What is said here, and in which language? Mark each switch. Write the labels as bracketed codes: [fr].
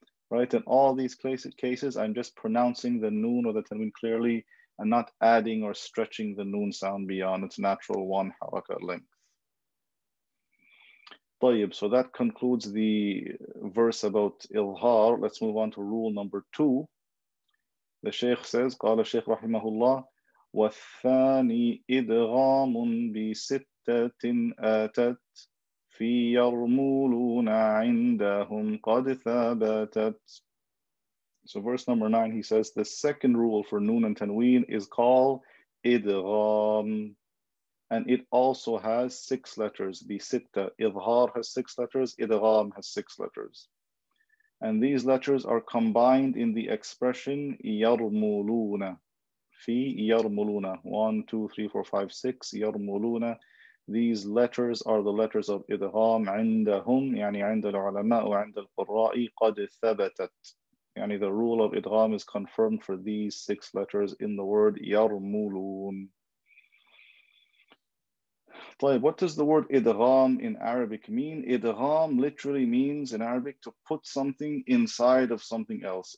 [en] Right, in all these cases, I'm just pronouncing the noon or the tanween clearly and not adding or stretching the noon sound beyond its natural 1 haraka length. طيب, so that concludes the verse about ilhar. Let's move on to rule number 2. The Shaykh says, [ar] قال الشيخ رحمه الله, والثاني إدغام بستة آتت في يرمولون عندهم قد ثبتت. [en] So verse number 9, he says, the second rule for noon and tanween is called idgham. And it also has 6 letters. Bisitta, idhar has 6 letters, idgham has 6 letters. And these letters are combined in the expression yarmuluna. Fi yarmuluna. 1, 2, 3, 4, 5, 6. Yarmuluna. These letters are the letters of idgham. [ar] عندهم يعني عند العلماء وعند القراء قد ثبتت. يعني [en] the rule of idgham is confirmed for these 6 letters in the word yarmulun. What does the word idgham in Arabic mean? Idgham literally means in Arabic to put something inside of something else.